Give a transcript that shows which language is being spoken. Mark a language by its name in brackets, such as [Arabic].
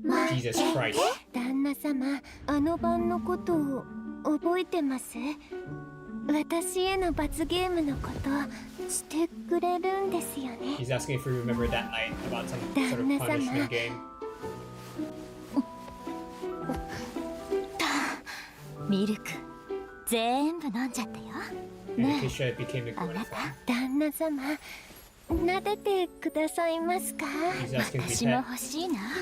[English] Jesus Christ. [Japanese] 旦那様、あの晩のことを覚えてます？私への罰ゲームのことしてくれるんですよね。 [English] He's asking if you remember that night about some sort of punishment game. [Japanese] ミルク全部飲んじゃったよ。ねえ、あなた旦那様撫でてくださいますか？私も欲しいな。